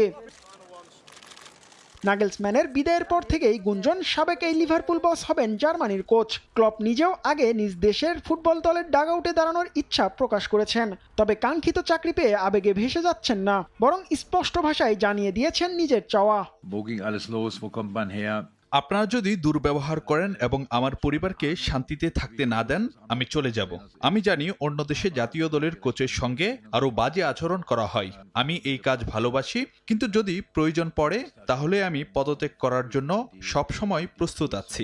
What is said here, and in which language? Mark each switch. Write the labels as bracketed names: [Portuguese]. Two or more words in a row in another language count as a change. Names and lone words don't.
[Bangla] নাগেলসম্যানের বিদায়ের পর থেকেই গুঞ্জন, সাবেক এই লিভারপুল বস হবেন জার্মানির কোচ। ক্লপ নিজেও আগে নিজ দেশের ফুটবল দলের ডাগআউটে দাঁড়ানোর ইচ্ছা প্রকাশ করেছেন। তবে কাঙ্ক্ষিত চাকরি পেয়ে আবেগে ভেসে যাচ্ছেন না, বরং স্পষ্ট ভাষায় জানিয়ে দিয়েছেন নিজের চাওয়া। [German] Wo ging alles los? Wo kommt man her? [Bangla] আপনারা যদি দুর্ব্যবহার করেন এবং আমার পরিবারকে শান্তিতে থাকতে না দেন, আমি চলে যাব। আমি জানি অন্য দেশে জাতীয় দলের কোচের সঙ্গে আরও বাজে আচরণ করা হয়। আমি এই কাজ ভালোবাসি, কিন্তু যদি প্রয়োজন পড়ে তাহলে আমি পদত্যাগ করার জন্য সবসময় প্রস্তুত আছি।